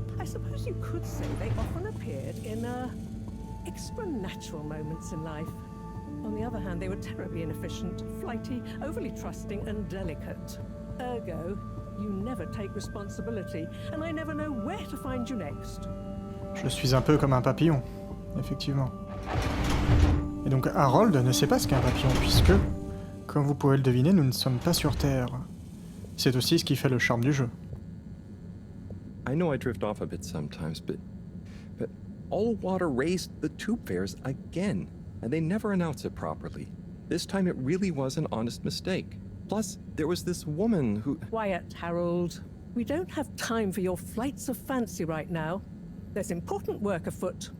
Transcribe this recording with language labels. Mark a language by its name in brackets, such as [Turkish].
[English] I suppose you could say they often appeared in extra-natural moments in life. On the other hand, they were terribly inefficient, flighty, overly trusting, and delicate. Ergo, you never take responsibility, and I never know where to find you next. [French] Je suis un peu comme un papillon, effectivement. Et donc Harold ne sait pas ce qu'est un papillon, puisque, comme vous pouvez le deviner, nous ne sommes pas sur Terre. C'est aussi ce qui fait le charme du jeu. [English] I know I drift off a bit sometimes, but All Water raised the tube fares again, and they never announce it properly. This time it really was an honest mistake. Plus, there was this woman who... Quiet, Harold. We don't have time for your flights of fancy right now. There's important work afoot.